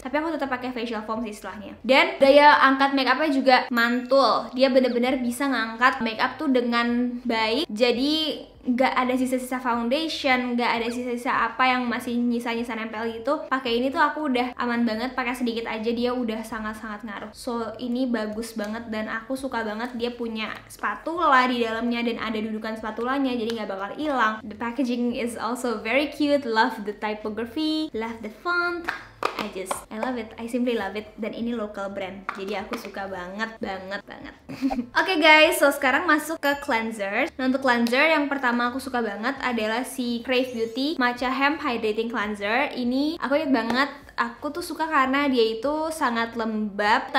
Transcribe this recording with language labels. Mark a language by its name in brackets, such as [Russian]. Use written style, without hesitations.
[Indonesian] Tapi aku tetap pakai facial foam sih setelahnya. Dan daya angkat makeupnya juga mantul, dia bener-bener bisa ngangkat makeup tuh dengan baik, jadi nggak ada sisa-sisa foundation, nggak ada sisa-sisa apa yang masih nyisa-nyisa nempel gitu. Pakai ini tuh aku udah aman banget, pakai sedikit aja dia udah sangat-sangat ngaruh. So ini bagus banget dan aku suka banget dia punya spatula di dalamnya dan ada dudukan spatulanya, jadi nggak bakal hilang. [English] The packaging is also very cute, love the typography, love the font. I love it, I simply love it. [Indonesian] Dan ini local brand, jadi aku suka banget. Oke guys, so sekarang masuk ke cleanser. Nah, untuk cleanser yang pertama aku suka banget adalah si Crave Beauty Matcha Hemp Hydrating Cleanser. Ini aku inget banget, aku tuh suka karena dia itu sangat lembab.